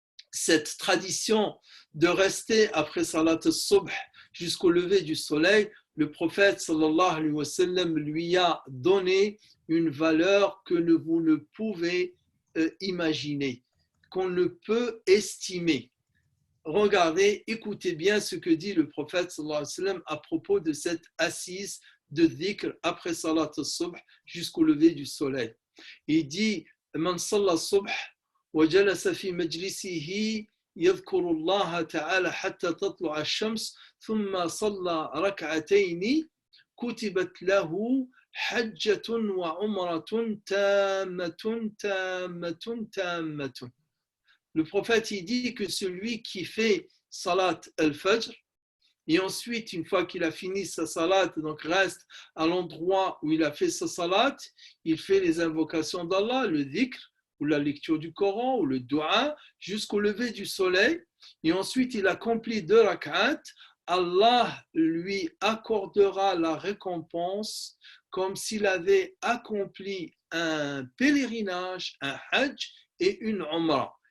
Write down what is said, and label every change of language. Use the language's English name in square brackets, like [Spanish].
[French] cette tradition de rester après Salat al-Subh jusqu'au lever du soleil, le prophète sallallahu alayhi wa sallam lui a donné une valeur que vous ne pouvez imaginer, qu'on ne peut estimer. Regardez, écoutez bien ce que dit le prophète sallallahu alayhi wa sallam à propos de cette assise de dhikr après Salat al-Subh jusqu'au lever du soleil. Il dit [Arabic] Man salla subh wa jalasa fi majlisihi يذكر الله تعالى حتى تطلع الشمس ثم صلى ركعتين كتبت له حجة وعمرة تامة تامة تامة. [French] Le prophète il dit que celui qui fait salat al-fajr et ensuite une fois qu'il a fini sa salat, donc reste à l'endroit où il a fait sa salat, il fait les invocations d'Allah, le dhikr ou la lecture du Coran ou le dua jusqu'au lever du soleil et ensuite il accomplit 2 rak'at, Allah lui accordera la récompense comme s'il avait accompli un pèlerinage, un hajj et une umrah.